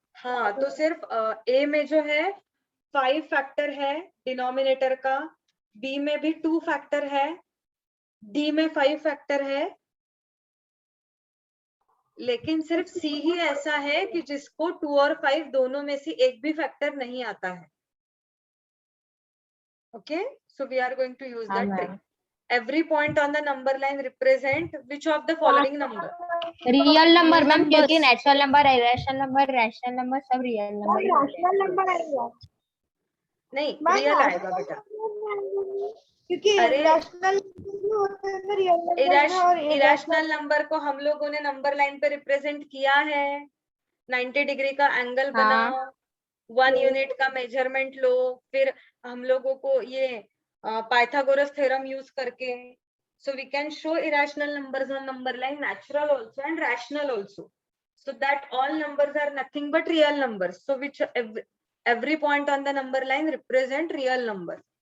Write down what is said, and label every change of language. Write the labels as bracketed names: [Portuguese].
[Hindi] हाँ, तो सिर्फ ए में जो है 5 फैक्टर है डिनोमिनेटर का, बी में भी 2 फैक्टर है, डी में 5 फैक्टर है, लेकिन सिर्फ सी ही ऐसा है कि जिसको 2 और 5 दोनों में से एक भी फैक्टर नहीं आता है। [English] okay, so we are going to use [Hindi] हाँ [English] That trick. Ma'am. Every point on the number line represent which of the following number? [Hindi] Real number ma'am, क्योंकि natural number, irrational number, rational number सब real number. Rational number आएगा। नहीं, [English] ma'am, [Hindi] real आएगा बेटा, क्योंकि अरे rational होते हैं रियल नंबर और इरेशनल नंबर को हम लोगों ने नंबर लाइन पे रिप्रेजेंट किया है। 90 डिग्री का एंगल बनाओ, 1 यूनिट का मेजरमेंट लो, फिर हम लोगों को ये पाइथागोरस थ्योरम यूज करके, [English] so we can show irrational numbers on number line, natural also and rational also, so that all numbers are nothing but real numbers, so which every point on the number line represent real number.